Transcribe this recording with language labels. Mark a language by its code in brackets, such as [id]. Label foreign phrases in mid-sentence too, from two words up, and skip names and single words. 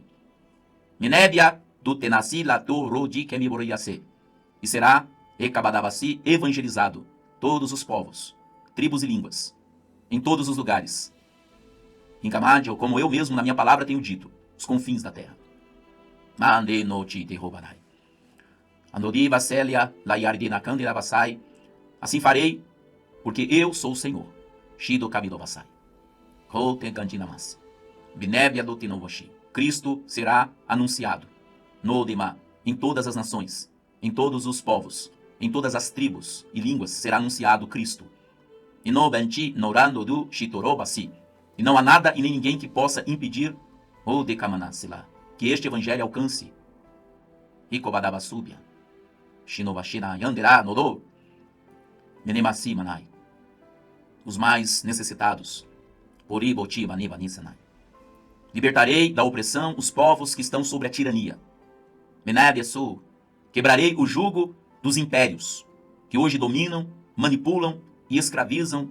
[pt] Minébia do Tenassi Lato Rodi Kemiboriase. E será Recabadabassi evangelizado todos os povos, tribos e línguas, em todos os lugares. Em Camadio, como eu mesmo na minha palavra tenho dito, os confins da terra. Mande noti te roubarai. Andodi vaselia laiardina candida vasai. Assim farei, porque eu sou o Senhor. Shido kabido vasai. Kote gandinamas. Binébia do tinovoshi. Cristo será anunciado no Dema, em todas as nações, em todos os povos, em todas as tribos e línguas será anunciado Cristo. E no benti norando do shitorobasi. E não há nada e nem ninguém que possa impedir o decamanasila, que este evangelho alcance. Ricobadabasúbia. Shinovashina yanderá nodo. Menemasi manai. Os mais necessitados. Oriboti manivanisanai. Libertarei da opressão os povos que estão sobre a tirania. Menabiasu. Quebrarei o jugo dos impérios, que hoje dominam, manipulam e escravizam.